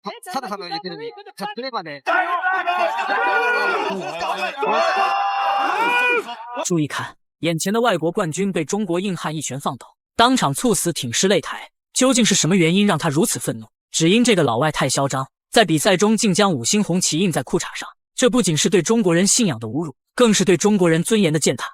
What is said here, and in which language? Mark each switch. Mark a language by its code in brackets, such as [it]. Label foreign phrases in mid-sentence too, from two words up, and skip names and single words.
[ja] サダさんの言ってるように、タップレバーで。 [zh] 注意看，眼前的外国冠军被中国硬汉一拳放倒，当场猝死，挺尸擂台。究竟是什么原因让他如此愤怒？只因这个老外太嚣张，在比赛中竟将5星红旗印在裤衩上，这不仅是对中国人信仰的侮辱，更是对中国人尊严的践踏。